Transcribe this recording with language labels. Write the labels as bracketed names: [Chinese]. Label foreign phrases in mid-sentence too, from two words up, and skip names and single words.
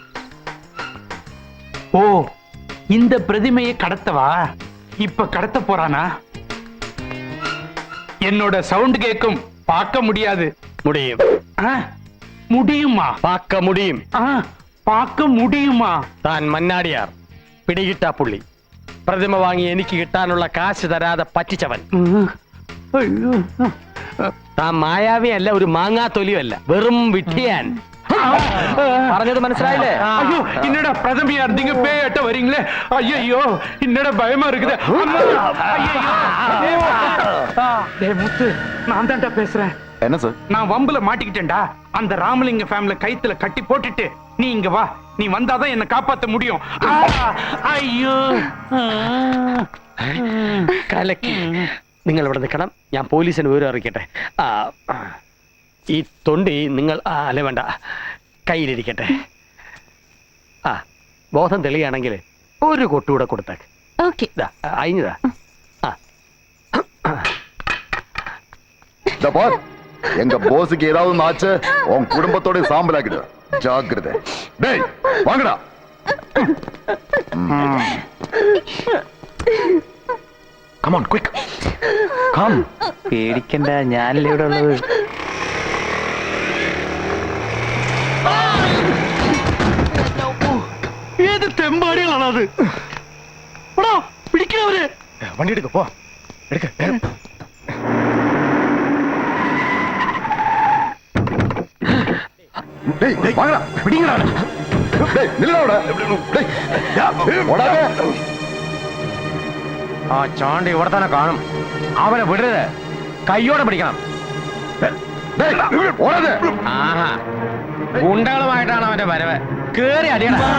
[Tamil] ஓ, இந்த பிரதிமையை கடத்தவா? இப்ப கடத்த போறானா? என்னோட சவுண்ட் கேட்கும், பார்க்க முடியாது. முடியும். முடியுமா? பார்க்க முடியும். பார்க்க முடியுமா? [Malayalam] താൻ മന്നാടിയാർ പിടികിട്ടാ പുള്ളി. പ്രതിമ വാങ്ങി എനിക്ക് കിട്ടാനുള്ള കാശ് തരാതെ പറ്റിച്ചവൻ. താൻ മായാവിയല്ല, ഒരു മാങ്ങാത്തൊലിയല്ല, വെറും വിട്ടിയാൻ. പറഞ്ഞത് മനസ്സിലായില്ലേ? [Tamil] ஐயோ, என்னடா பிரதமையா இருந்தீங்க பேட்ட வரீங்களே? ஐயோ, என்னடா பயமா இருக்குது. டேய் முத்து, நான் தான்டா பேசுறேன். என்ன சார்? நான் வம்புல மாட்டிக்கிட்டேன்டா. அந்த ராமலிங்க ஃபேமிலி கைத்துல கட்டி போட்டுட்டு நீ இங்க வா. நீ வந்தாதான் என்ன காப்பாத்த முடியும். ஐயோ, [Malayalam] കലക്കി. നിങ്ങൾ ഇവിടെ നിൽക്കണം, ഞാൻ പോലീസിന് വിവരം അറിയിക്കട്ടെ. ഈ തൊണ്ടി നിങ്ങൾ അല്ല വേണ്ട, കയ്യിലിരിക്കട്ടെ. ബോധം തെളിയാണെങ്കിൽ ഒരു കൊട്ടുകൂടെ കൊടുത്തേക്ക്. അയിഞ്ഞതാ. [Tamil] எங்க போஸுக்கு ஏதாவது ஆச்சு உன் குடும்பத்தோட சாம்பலாக்கிடு. ஜாக்கிரதை. டேய் வாங்கடா. [English] Come on, quick. Come. [Malayalam] പേടിക്കണ്ട, ഞാനല്ലേ ഇവിടെ ഉള്ളത്. ഏത് തെമ്പാടികളാണത്? പിടിക്കണവര്. [Tamil] வண்டி எடுக்க போ. எடுக்க. டேய் வாங்கடா. பிடிங்கடா. டேய் நில்லடா. டேய் ஓடாத. [Malayalam] ആ ചാണ്ടി ഇവിടെ തന്നെ കാണും. അവനെ വിടരുത്, കയ്യോടെ പിടിക്കണം. [Tamil] டேய் ஓடாத. [Malayalam] ആഹാ, ഗുണ്ടകളുമായിട്ടാണ് അവന്റെ വരവ്. കേറി അടിയണ.